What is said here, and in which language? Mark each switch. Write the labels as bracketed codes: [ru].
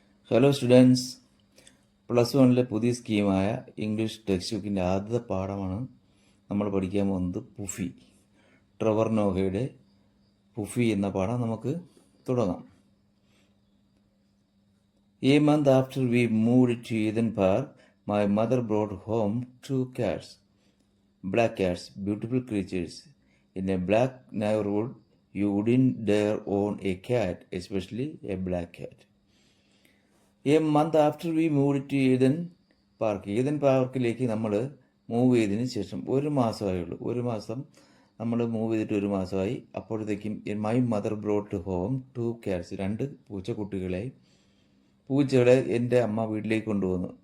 [ml] Hello students, plus വണ്ണിലെ പുതിയ സ്കീമായ English text ബുക്കിൻ്റെ ആദ്യത്തെ പാഠമാണ് നമ്മൾ പഠിക്കാൻ പോകുന്നത്. പുഫി, ട്രെവർ നോഹയുടെ പുഫി എന്ന പാഠം നമുക്ക് തുടങ്ങാം. [en] A month after we moved to Eden Park, my mother brought home two cats, black cats, beautiful creatures. In a black neighborhood, you wouldn't dare own a cat, especially a black cat. A month after we move to Eden Park, [ml] Eden പാർക്കിലേക്ക് നമ്മൾ move ചെയ്തതിന് ശേഷം ഒരു മാസമായുള്ളൂ. ഒരു മാസം നമ്മൾ move ചെയ്തിട്ട് ഒരു മാസമായി. അപ്പോഴത്തേക്കും [en] my mother brought home two cats, [ml] രണ്ട് പൂച്ചക്കുട്ടികളെ എൻ്റെ അമ്മ വീട്ടിലേക്ക് കൊണ്ടുവന്നു.